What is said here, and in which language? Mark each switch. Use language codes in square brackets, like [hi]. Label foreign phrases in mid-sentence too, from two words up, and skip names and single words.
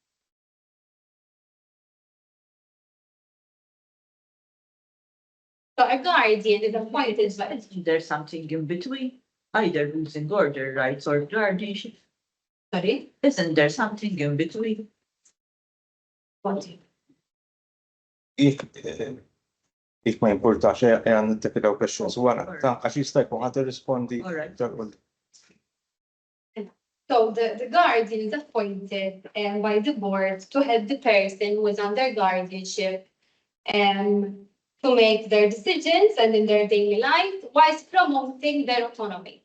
[en] So a guardian is appointed by... Isn't there something in between? Either losing order rights or guardianship? Sorry? Isn't there something in between? What? [mt] Jek ma jimpurtax għan nittifidaw questions wara, ta' għax jista' jkun ħadd irrispondi. [en] All right. So the guardian is appointed by the board to help the person who is under guardianship to make their decisions and in their daily life whilst promoting their autonomy.